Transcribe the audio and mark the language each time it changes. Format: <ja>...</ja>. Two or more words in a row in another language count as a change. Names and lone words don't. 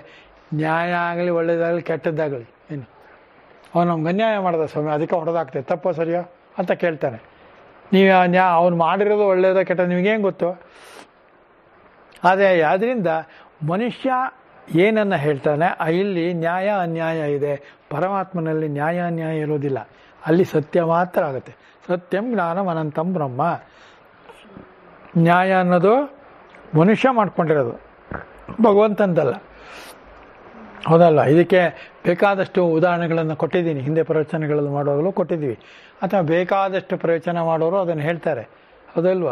<kn>ನ್ಯಾಯ ಆಗಲಿ, ಒಳ್ಳೆಯದಾಗಲಿ, ಕೆಟ್ಟದ್ದಾಗಲಿ. ಏನು ಅವನು ನಮ್ಗೆ ಅನ್ಯಾಯ ಮಾಡಿದ ಸ್ವಾಮಿ, ಅದಕ್ಕೆ ಹೊಡೆದಾಗ್ತದೆ, ತಪ್ಪೋ ಸರಿಯೋ ಅಂತ ಕೇಳ್ತಾನೆ. ನೀವು ಅವನು ಮಾಡಿರೋದು ಒಳ್ಳೆಯದ ಕೆಟ್ಟ ನಿಮಗೇನು ಗೊತ್ತು? ಆದರೆ ಅದರಿಂದ ಮನುಷ್ಯ ಏನನ್ನು ಹೇಳ್ತಾನೆ, ಇಲ್ಲಿ ನ್ಯಾಯ ಅನ್ಯಾಯ ಇದೆ. ಪರಮಾತ್ಮನಲ್ಲಿ ನ್ಯಾಯ ಅನ್ಯಾಯ ಇರೋದಿಲ್ಲ, ಅಲ್ಲಿ ಸತ್ಯ ಮಾತ್ರ ಆಗುತ್ತೆ.</kn> <sa>ಸತ್ಯಂ ಜ್ಞಾನಂ ಅನಂತಂ ಬ್ರಹ್ಮ.</sa> <kn>ನ್ಯಾಯ ಅನ್ನೋದು ಮನುಷ್ಯ ಮಾಡ್ಕೊಂಡಿರೋದು, ಭಗವಂತಂದಲ್ಲ. ಹೌದಲ್ಲ? ಇದಕ್ಕೆ ಬೇಕಾದಷ್ಟು ಉದಾಹರಣೆಗಳನ್ನು ಕೊಟ್ಟಿದ್ದೀನಿ, ಹಿಂದೆ ಪ್ರವಚನಗಳನ್ನು ಮಾಡುವಾಗಲೂ ಕೊಟ್ಟಿದ್ದೀವಿ. ಅಥವಾ ಬೇಕಾದಷ್ಟು ಪ್ರವಚನ ಮಾಡೋರು ಅದನ್ನು ಹೇಳ್ತಾರೆ, ಹೌದಲ್ವಾ?</kn>